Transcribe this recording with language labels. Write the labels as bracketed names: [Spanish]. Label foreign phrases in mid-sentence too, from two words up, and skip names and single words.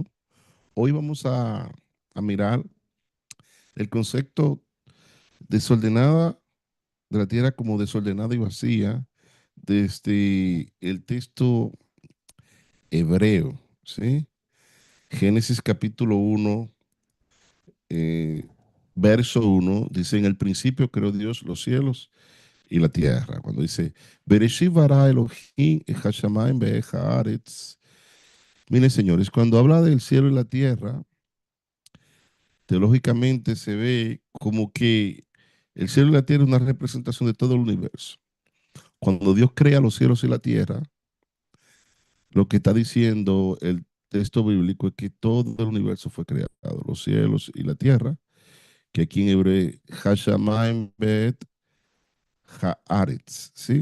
[Spanish] Hoy vamos a mirar el concepto desordenada de la tierra como desordenada y vacía desde el texto hebreo, ¿sí? Génesis capítulo 1, eh, verso 1, dice, en el principio creó Dios los cielos y la tierra. Cuando dice, [Hebrew] בראשית ברא אלהים את השמים ואת הארץ. [Spanish] Miren, señores, cuando habla del cielo y la tierra, teológicamente se ve como que el cielo y la tierra es una representación de todo el universo. Cuando Dios crea los cielos y la tierra, lo que está diciendo el texto bíblico es que todo el universo fue creado, los cielos y la tierra, que aquí en hebreo, [Hebrew] השמים ואת הארץ, [Spanish] ¿sí?